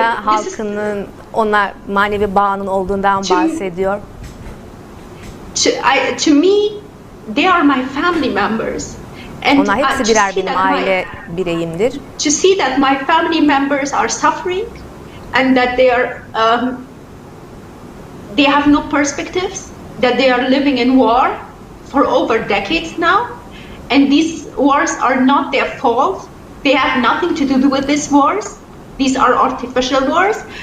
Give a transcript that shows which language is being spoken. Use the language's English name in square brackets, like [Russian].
[Turkish] halkının ona manevi bağının olduğundan bahsediyor. [English] To me, they are my family members. And [Turkish] Onlar hepsi birer benim aile bireyimdir. [English] To see that my family members are suffering and that they are they have no perspectives, that they are living in war for over decades now, and these wars are not their fault. They have nothing to do with these wars. These are artificial wars.